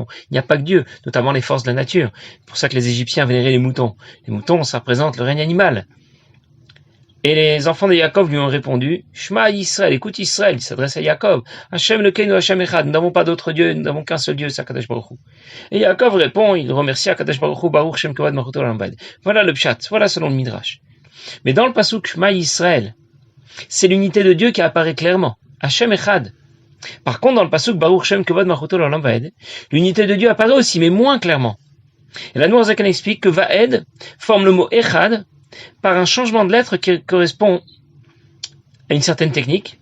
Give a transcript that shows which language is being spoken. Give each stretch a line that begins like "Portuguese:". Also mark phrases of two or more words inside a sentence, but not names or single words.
French: Il n'y a pas que Dieu, notamment les forces de la nature. C'est pour ça que les Égyptiens vénéraient les moutons. Les moutons, ça représente le règne animal. Et les enfants de Jacob lui ont répondu,
Hebrew: שמע ישראל,
French: écoute Israël, il s'adresse à Jacob.
Hebrew: השם אלוקינו השם אחד,
French: nous n'avons pas d'autre Dieu, nous n'avons qu'un seul Dieu, c'est
Hebrew: הקדוש ברוך הוא.
French: Et Jacob répond, il remercie
Hebrew: הקדוש ברוך הוא, ברוך שם כבוד מלכותו עולם ועד.
French: Voilà le pshat, voilà selon le Midrash. Mais dans le pasuk
Hebrew: שמע ישראל,
French: c'est l'unité de Dieu qui apparaît clairement.
Hebrew: השם אחד.
French: Par contre, dans le pasuk
Hebrew: ברוך שם כבוד מלכותו עולם ועד,
French: l'unité de Dieu apparaît aussi, mais moins clairement. Et la Noirzakan explique que Vaed forme le mot Echad par un changement de lettre qui correspond à une certaine technique.